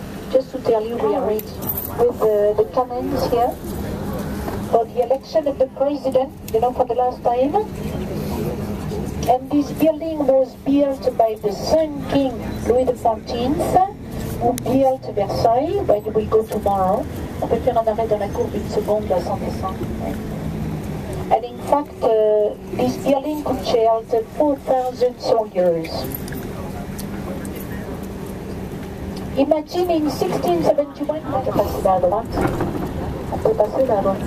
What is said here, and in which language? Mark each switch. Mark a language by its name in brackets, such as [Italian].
[English] Just to tell you, we are ready with the cannons here for the election of the president, for the last time. And this building was built by the Sun King Louis XIV, who built Versailles, where you will go tomorrow. [French] On peut faire un arrêt dans la cour d'une seconde, là, sans descendre. [English] And in fact, this building could shelter 4,000 soldiers. Imagine in 1671, [French] on peut passer là à droite. On peut passer là à droite.